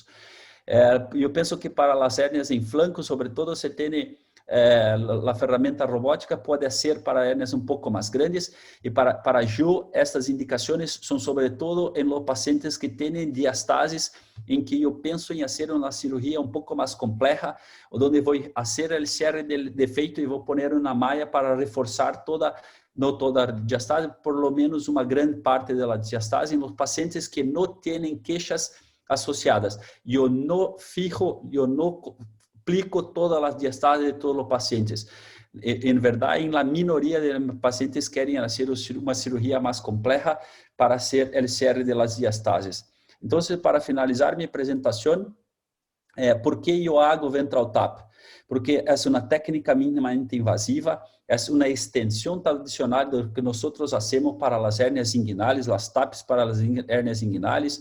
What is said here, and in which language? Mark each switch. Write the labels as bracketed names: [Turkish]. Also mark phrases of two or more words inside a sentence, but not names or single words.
[Portuguese] Eu penso que para as hérnias em flanco, sobretudo, se tem a ferramenta robótica pode ser para hérnias um pouco mais grandes, e para eu, estas indicações são sobretudo em [Spanish] los pacientes [Portuguese] que têm diastases, em que eu penso em fazer uma cirurgia um pouco mais complexa, onde vou fazer o [Spanish] cierre del [Portuguese] defeito e vou poner uma malha para reforçar não toda a diastase, [Spanish] por lo menos [Portuguese] uma grande parte da diastase, em [Spanish] los pacientes [Portuguese] que não têm queixas associadas. Eu não aplico todas as diastases de todos os pacientes. Em verdade, em [Spanish] la minoria [Portuguese] de pacientes querem fazer uma cirurgia mais complexa para [Spanish] hacer el cierre de las diastases. [Portuguese] Então, para finalizar minha apresentação, ¿por que eu hago ventral tap? Porque é uma técnica minimamente invasiva, é uma extensão tradicional do que nós fazemos para as hérnias inguinales, as TAPs para as hérnias inguinales.